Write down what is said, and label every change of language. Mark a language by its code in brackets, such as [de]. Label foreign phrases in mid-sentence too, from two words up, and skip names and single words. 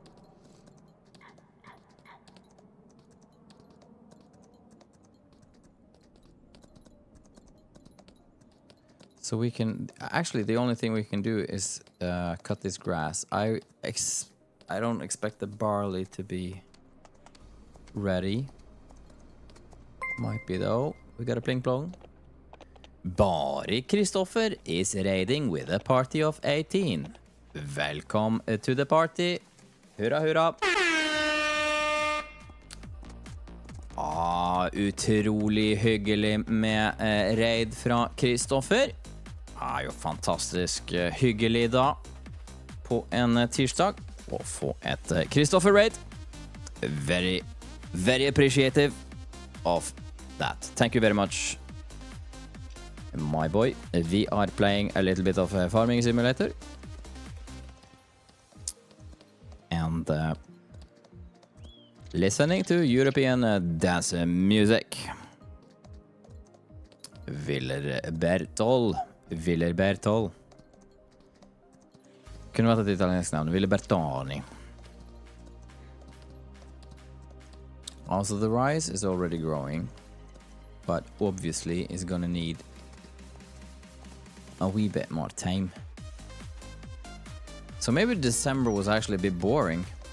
[en] So we can... Actually, the only thing we can do is cut this grass. I don't expect the barley to be ready. Might be though. We got a pling plong. Bari Kristoffer is raiding with a party of 18. Welcome to the party. [no] Hurra, hurra. Utrolig hyggelig med raid fra Kristoffer. Jo fantastisk hyggelig da på en tirsdag å få et Kristoffer raid. [en] Very, very appreciative of that. Thank you very much, my boy. We are playing a little bit of a farming simulator. And listening to European dance music. [no] Viller Bertol. Kunne vært et italiensk navn. Ville Bertani. [en] Also, the rice is already growing, but obviously is gonna need a wee bit more time. So maybe December was actually a bit boring.